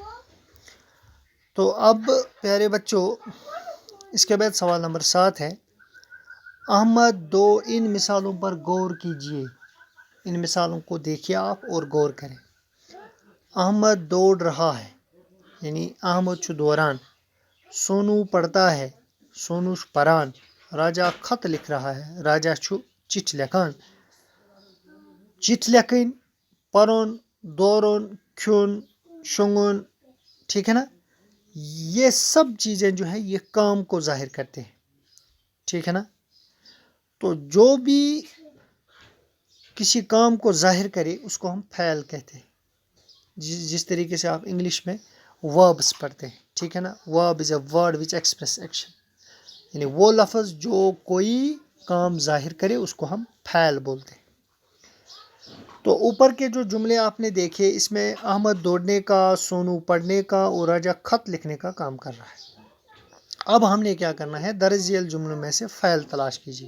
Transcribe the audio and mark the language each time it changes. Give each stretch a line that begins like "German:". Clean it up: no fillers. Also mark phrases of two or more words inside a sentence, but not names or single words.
Urdu: تو اب پیارے بچوں، اس کے بعد سوال نمبر 7 ہے، احمد دو ان مثالوں پر غور کیجیے۔ ان مثالوں کو دیکھیے آپ اور غور کریں۔ احمد دوڑ رہا ہے، یعنی احمد
Kashmiri: چھُ دوران۔
Urdu: سونو پڑھتا ہے، سونو
Kashmiri: چھُ پران۔
Urdu: راجا خط لکھ رہا ہے،
Kashmiri: راجا چھُ چٹھ لکھان۔ چٹھ لکھن، پرن، دورن، کھیون، شونگن،
Urdu: ٹھیک ہے نا؟ یہ سب چیزیں جو ہیں یہ کام کو ظاہر کرتے ہیں، ٹھیک ہے نا؟ تو جو بھی کسی کام کو ظاہر کرے اس کو ہم فعل کہتے ہیں۔ جس طریقے سے آپ انگلش میں verbs پڑھتے ہیں، ٹھیک ہے نا؟
English: verb is a word which express action،
Urdu: یعنی وہ لفظ جو کوئی کام ظاہر کرے اس کو ہم فعل بولتے ہیں۔ تو اوپر کے جو جملے آپ نے دیکھے، اس میں احمد دوڑنے کا، سونو پڑھنے کا اور راجا خط لکھنے کا کام کر رہا ہے۔ اب ہم نے کیا کرنا ہے، درج ذیل جملوں میں سے فعل تلاش کیجیے.